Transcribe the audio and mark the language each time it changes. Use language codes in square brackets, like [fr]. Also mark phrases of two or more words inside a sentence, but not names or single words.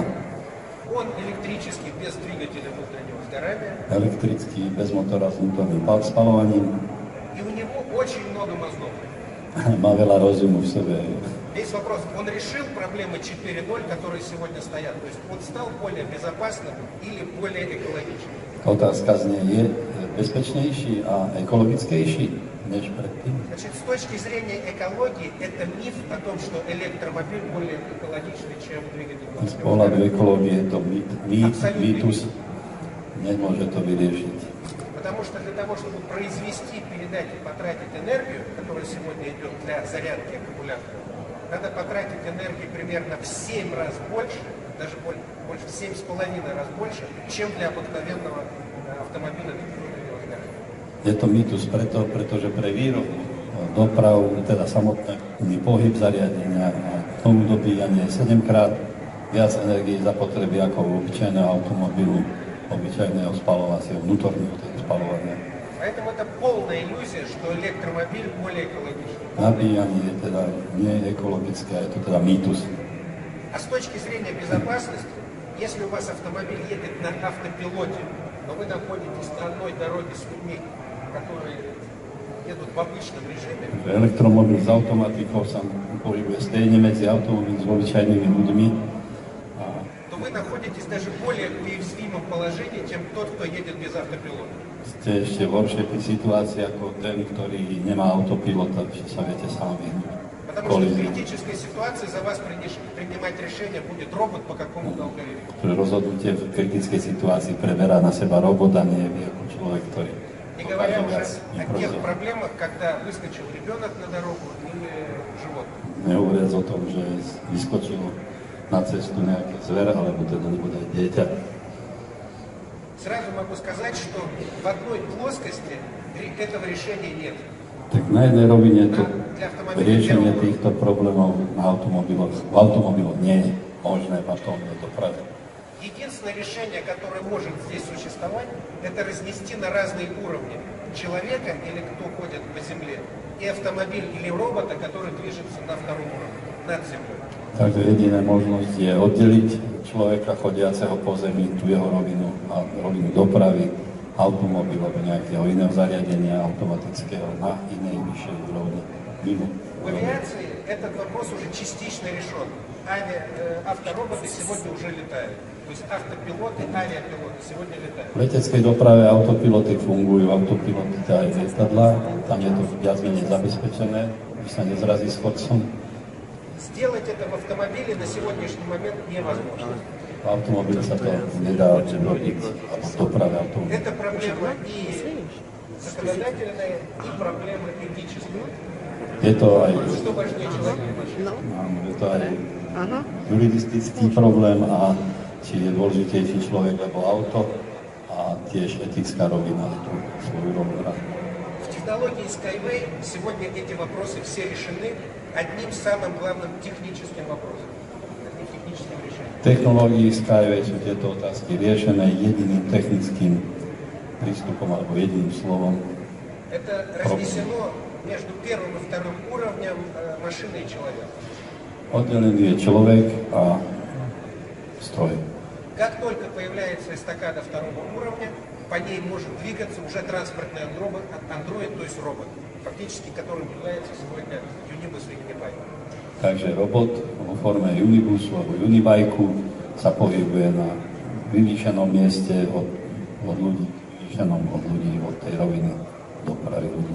[ru] Он электрический, без двигателя внутреннего сгорания. [sk] Elektrický, bez motora s vnútorným spalovaním. [ru] И у него очень много мозгов. [sk] Má veľa rozumu v sebe. [ru] Весь вопрос, он решил проблемы 4.0, которые сегодня стоят. То есть он стал более безопасным или более экологичным. [sk] Otázka znie, je bezpečnejší a ekologickejší než predtým? [ru] Значит, с точки зрения экологии, это миф о том, что электромобиль более экологичный, чем двигатель. [sk] Z pohľadu ekológie je to mýtus, nemôže to vyriešiť. [ru] Потому что для того, чтобы произвести, передать и потратить энергию, которая сегодня идет для зарядки аккумулятора, надо потратить энергии примерно в 7 раз больше, даже больше, в 7,5 раз больше, чем для обыкновенного автомобиля. [sk] Je to mýtus pretože pre výrobu dopravu, teda samotný pohyb zariadenia a tomu dobíjanie 7-krát viac energie zapotreby ako u obyčajného automobilu, obyčajného spalovacieho, vnútorného spalovania. [ru] Поэтому это полная иллюзия, что электромобиль более экологичный. [sk] Nabíjanie je teda nie ekologické, je to teda mýtus. [ru] А с точки зрения безопасности, если у вас автомобиль едет на автопилоте, но вы находитесь на одной дороге с людьми, которые едут в обычном режиме, [sk] Elektromobil s automatikou sa pohybuje stejne medzi automobil s obyčajnými ľuďmi. [ru] то вы находитесь даже в более уязвимом положении, чем тот, кто едет без автопилота. [sk] Ste ešte v horšej situácii ako ten, ktorý nemá autopilota, že sa viete sám vyhnúť. [ru] Потому что в критической ситуации за вас принимать решение будет робот по какому-то алгоритму. [sk] Pre rozhodnutie v kritickej situácii preberá na seba robot a nie vy ako človek, ktorý [ru] Не говоря уже [sk] viac [ru] о тех [sk] improvizuje. [ru] проблемах, когда выскочил ребенок на дорогу или животное. [sk] Nehovoriac o tom, že vyskočilo na cestu nejaké zver, alebo teda nebude aj dieťa. [ru] Сразу могу сказать, что в одной плоскости этого решения нет. [sk] Tak na jednej rovine to riešenie týchto problémov na automobiloch nie je možné v atómnej doprave. [ru] Единственное решение, которое может здесь существовать, это разнести на разные уровни человека или кто ходит по земле, и автомобиль или робота, который движется на втором уровне, над землей. [sk] Takže jediná možnosť je oddeliť človeka chodiaceho po zemi, tú jeho rovinu a rovinu dopravy, automobil alebo nejakého iného zariadenia automatického na inej vyššej úrovni, mimo. [ru] В авиации этот вопрос уже частично решен. Автороботы сегодня уже летают. То есть автопилоты, авиапилоты сегодня летают. [sk] V leteckej doprave autopiloty fungujú, autopiloty aj lietadlá, tam je to viac menej zabezpečené, že sa nezrazí s chodcom. [ru] Сделать это в автомобиле на сегодняшний момент невозможно. [sk] V automobile sa to nedá robiť, alebo v doprave automobile. [ru] Это проблема и законодательная, и проблема этическая. [sk] Je to aj, [ru] Что важнее человека и машины? [sk] áno, je to aj Áno. juridistický problém a či je dôležitejší človek alebo auto a tiež etická rovina tú svoju rolu hrá. [ru] В технологии Skyway сегодня эти вопросы все решены одним самым главным техническим вопросом, одним техническим решением. [sk] V technológii Skyway sú tieto otázky riešené jediným technickým prístupom alebo jediným slovom. [ru] Это разнесено между первым и вторым уровнем машины и человека. [sk] Oddelený je človek a stroj. [ru] Как только появляется эстакада второго уровня, по ней может двигаться уже транспортный андроид, то есть робот, фактически которым является сегодня Unibus и Unibike. [sk] Takže robot vo forme Unibusu alebo Unibajku sa pohybuje na vyvýšenom mieste od ľudí, od tej roviny dopravy ľudí.